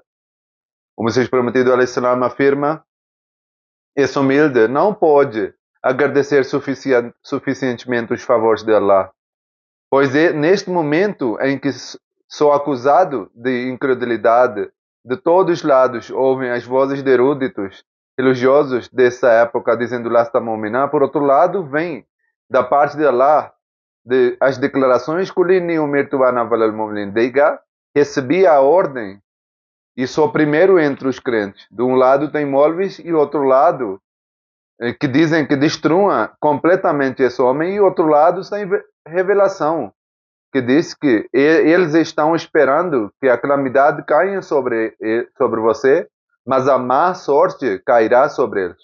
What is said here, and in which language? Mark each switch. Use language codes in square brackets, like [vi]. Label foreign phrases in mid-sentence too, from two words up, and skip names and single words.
[pt] O Messias Prometido, alaihissalam, afirma, esse humilde não pode agradecer suficientemente os favores de Allah, pois neste momento em que sou acusado de incredulidade, de todos os lados ouvem as vozes de eruditos, religiosos dessa época, dizendo lá está mu'miná. Por outro lado, vem da parte de Allah as declarações [ar] قل إني أمرت أنا وأول المؤمنين. [pt] Diga, recebi a ordem e sou primeiro entre os crentes. De um lado tem molvis e outro lado que dizem que destruam completamente esse homem, e outro lado tem revelação que diz que eles estão esperando que a calamidade caia sobre você, mas a má sorte cairá sobre eles.